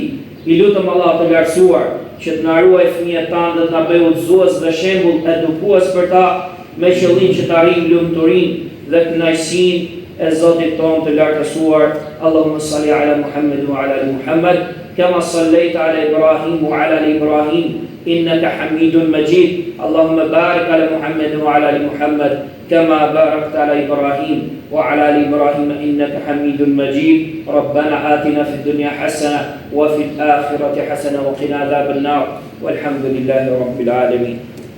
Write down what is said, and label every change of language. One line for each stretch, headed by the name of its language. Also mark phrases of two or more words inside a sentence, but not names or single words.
Albanian: I lutem Allah të lartësuar që të na ruaj fëmijët tanë dhe të na bëjë udhëzues dhe shembull edukues për ta, me qëllim që të arrijmë lumturinë dhe kënaqësinë e Zotit tonë të lartësuar.
Arabic: اللهم صل على محمد وعلى آل محمد كما صليت على إبراهيم وعلى آل إبراهيم إنك حميد مجيد. اللهم بارك على محمد وعلى آل محمد كما باركت على إبراهيم وعلى آل إبراهيم إنك حميد مجيد. ربنا آتنا في الدنيا حسنة وفي الآخرة حسنة وقنا عذاب النار والحمد لله رب العالمين.